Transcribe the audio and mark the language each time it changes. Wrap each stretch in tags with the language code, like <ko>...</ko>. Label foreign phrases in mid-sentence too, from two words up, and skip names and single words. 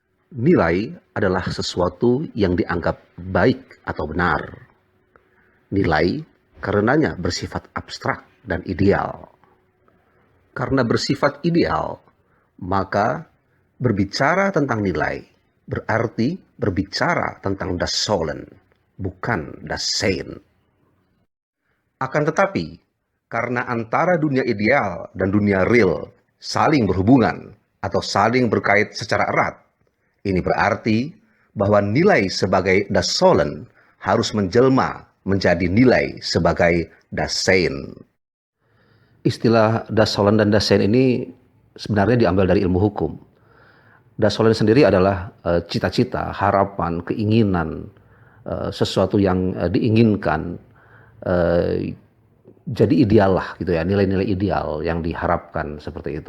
<id>Nilai adalah sesuatu yang dianggap baik atau benar. Nilai karenanya bersifat abstrak dan ideal. Karena bersifat ideal, maka berbicara tentang nilai berarti berbicara tentang</id> <de>das Sollen,</de> <id>bukan</id> <de>das Sein.</de> <id>Akan tetapi, karena antara dunia ideal dan dunia real saling berhubungan atau saling berkait secara erat, ini berarti bahwa nilai sebagai</id> <de>das Sollen</de> <id>harus menjelma menjadi nilai sebagai</id> <de>das Sein.</de> <id>Istilah</id> <de>das Sollen</de> <id>dan</id> <de>das Sein</de> <id>ini sebenarnya diambil dari ilmu hukum.</id> <de>Das Sollen</de> <id>sendiri adalah cita-cita, harapan, keinginan, sesuatu yang diinginkan, jadi ideal lah gitu ya, nilai-nilai ideal yang diharapkan seperti itu.</id>